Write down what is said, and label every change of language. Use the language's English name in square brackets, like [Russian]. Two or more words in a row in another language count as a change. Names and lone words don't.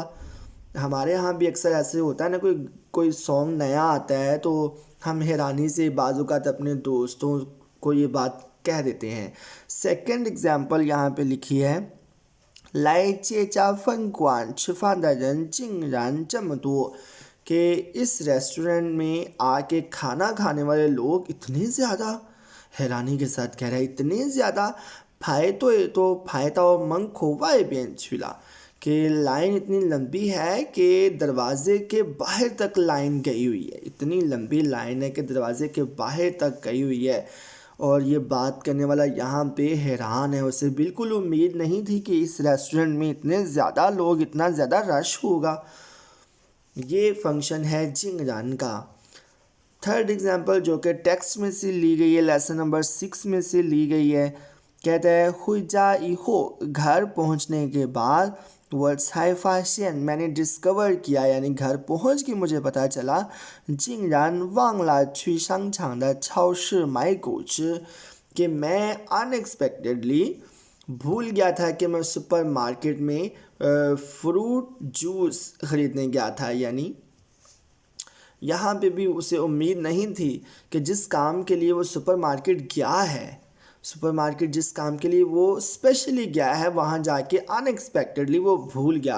[Urdu] ہمارے یہاں بھی اکثر ایسے ہوتا ہے نا، کوئی سانگ نیا آتا ہے تو ہم حیرانی سے بعض اوقات اپنے دوستوں کو یہ بات کہہ دیتے ہیں. [English] second example [Urdu] یہاں پہ لکھی ہے, [Chinese] 来这家饭馆吃饭的人竟然这么多, [Urdu] کہ اس ریسٹورنٹ میں آ کے کھانا کھانے والے لوگ اتنے زیادہ. حیرانی کے ساتھ کہہ رہا ہے اتنے زیادہ, [Chinese] 排队都排到门口外边去了, [Urdu] کہ لائن اتنی لمبی ہے کہ دروازے کے باہر تک لائن گئی ہوئی ہے، اتنی لمبی لائن ہے کہ دروازے کے باہر تک گئی ہوئی ہے. اور یہ بات کرنے والا یہاں پہ حیران ہے، اسے بالکل امید نہیں تھی کہ اس ریسٹورنٹ میں اتنے زیادہ لوگ، اتنا زیادہ رش ہوگا. یہ فنکشن ہے جنگران کا. [English] third example [Urdu] جو کہ ٹیکسٹ میں سے لی گئی ہے, [English] lesson number [Urdu] 6 میں سے لی گئی ہے، کہتا ہے, [Chinese] 回家以后, [Urdu] گھر پہنچنے کے بعد, [Chinese] 我才发现, [Urdu] میں نے ڈسکور کیا، یعنی گھر پہنچ کے مجھے پتہ چلا, [Chinese] 竟然忘了去商场的超市买果汁, [Urdu] کہ میں ان ایکسپیکٹڈلی بھول گیا تھا کہ میں [English] super market [Urdu] میں [English] fruit juice [Urdu] خریدنے گیا تھا. یعنی یہاں پہ بھی اسے امید نہیں تھی کہ جس کام کے لیے وہ [English] super market [Urdu] گیا ہے, [English] super market [Urdu] جس کام کے لیے وہ اسپیشلی گیا ہے، وہاں جا کے ان ایکسپیکٹڈلی وہ بھول گیا.